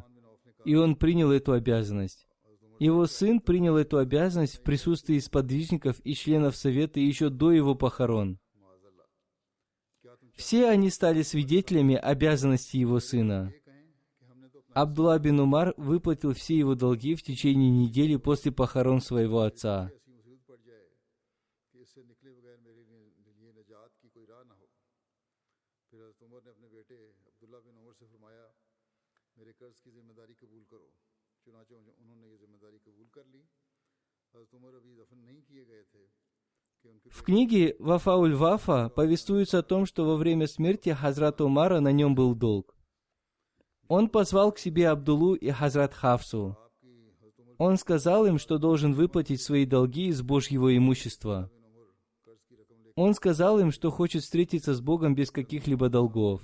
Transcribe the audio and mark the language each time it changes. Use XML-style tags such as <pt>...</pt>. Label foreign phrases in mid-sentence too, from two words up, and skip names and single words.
<ru>И он принял эту обязанность. Его сын принял эту обязанность в присутствии сподвижников и членов совета еще до его похорон. Все они стали свидетелями обязанности его сына. Абдулла бин Умар выплатил все его долги в течение недели после похорон своего отца.</ru> <ur>کہ اس سے نکلے بغیر میرے لیے نجات کی کوئی راہ نہ ہو. پھر حضرت عمر نے اپنے بیٹے عبداللہ بن عمر سے فرمایا، میرے قرض کی ذمہ داری قبول کرو. چنانچہ انہوں نے یہ ذمہ داری قبول کر لی۔ حضرت عمر ابھی دفن نہیں کیے گئے تھے کہ ان کے</ur> <ru>В книге Вафауль Вафа повествуется о том, что во время смерти Хазрата Умара на нем был долг. Он позвал к себе Абдуллу и Хазрат Хафсу. Он сказал им, что должен выплатить свои долги из Божьего имущества. Он сказал им, что хочет встретиться с Богом без каких-либо долгов.</ru>